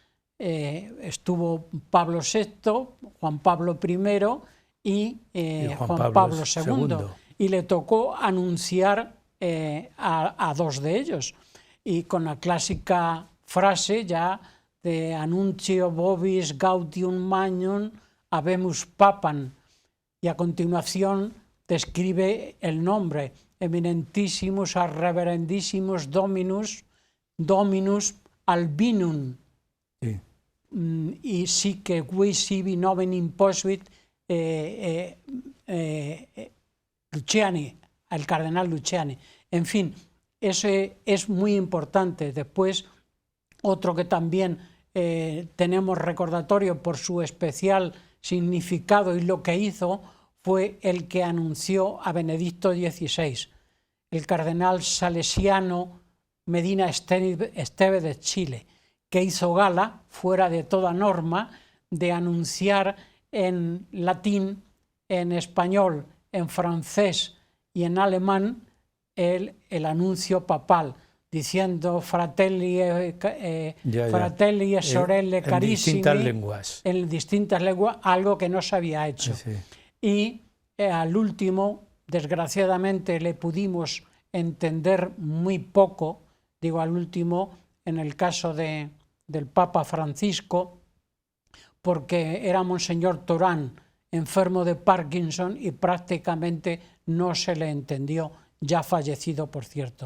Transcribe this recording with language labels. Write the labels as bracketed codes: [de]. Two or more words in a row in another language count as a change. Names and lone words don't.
[es] Estuvo Pablo VI, Juan Pablo I y Juan Pablo II. Y le tocó anunciar a 2 de ellos. Y con la clásica frase ya de [la] Annuncio vobis gaudium magnum habemus papam. [es] Y a continuación describe el nombre, [la] Eminentissimus reverendissimus Dominus Albinum. [es] Sí. Y sí que [la] qui sibi nomen imposuit Luciani, [es] al cardenal Luciani. En fin, ese es muy importante. Después, otro que también tenemos recordatorio por su especial significado y lo que hizo, fue el que anunció a Benedicto XVI, el cardenal salesiano Medina Esteve de Chile, que hizo gala, fuera de toda norma, de anunciar en latín, en español, en francés y en alemán el anuncio papal, diciendo [it] fratelli e sorelle carissimi, [es] en distintas lenguas, algo que no se había hecho. Sí. Y al último, desgraciadamente, le pudimos entender muy poco, digo al último, en el caso del Papa Francisco, porque era Monseñor Torán, enfermo de Parkinson, y prácticamente no se le entendió, ya fallecido, por cierto.